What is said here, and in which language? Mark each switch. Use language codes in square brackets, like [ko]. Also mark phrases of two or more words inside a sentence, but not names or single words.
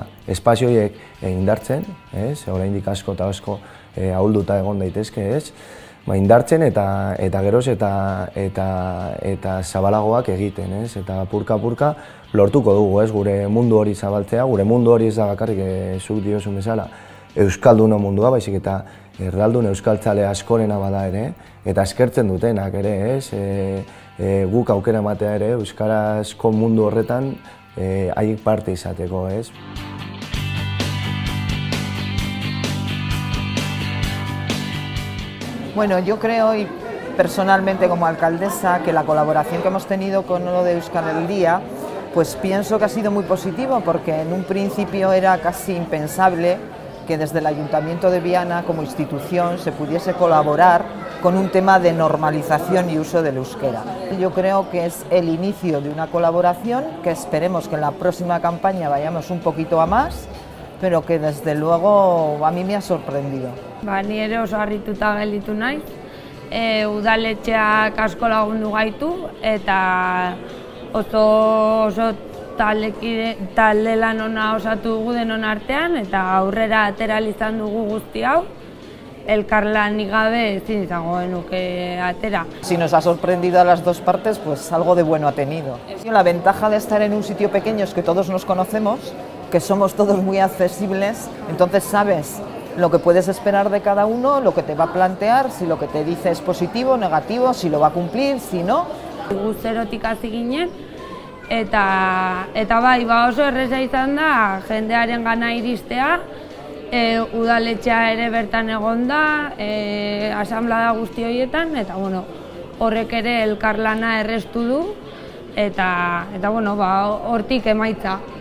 [eu] Espazio horiek indartzen, oraindik asko eta asko ahulduta egon daitezke, indartzen eta geroz eta zabalagoak egiten, eta purka-purka lortuko dugu, gure mundu hori zabaltzea, gure mundu hori ez da bakarrik zuk diozun bezala euskalduno mundua, baizik eta erdaldun euskaltzale askorena bada ere, eta eskertzen dutenak ere, guk aukera ematea ere euskarazko mundu horretan haiek parte izateko, [es] Bueno, yo creo, y personalmente como alcaldesa, que la colaboración que hemos tenido con lo de Euskal Herria, pues pienso que ha sido muy positivo, porque en un principio era casi impensable que desde el Ayuntamiento de Viana, como institución, se pudiese colaborar con un tema de normalización y uso del euskera. Yo creo que es el inicio de una colaboración, que esperemos que en la próxima campaña vayamos un poquito a más, pero que desde luego a mí me ha sorprendido. [eu] Ni ere oso harrituta gelditu naiz, udaletxeak asko lagundu gaitu eta oso talde lan ona osatu dugu denon artean eta aurrera atera izan dugu guzti hau, elkarlanik gabe ezin izango genuke atera. [es] Si nos ha sorprendido a las dos partes, pues algo de bueno ha tenido. La ventaja de estar en un sitio pequeño es que todos nos conocemos, que somos todos muy accesibles, entonces sabes lo que puedes esperar de cada uno, lo que te va a plantear, si lo que te dice es positivo, negativo, si lo va a cumplir, si no. [eu] Guzterotik hasi ginen, eta bai, oso erreza izan da jendearen gana iristea, udaletxea ere bertan egon da, asanblada guzti horietan, eta horrek ere elkarlana erraztu du, eta hortik emaitza.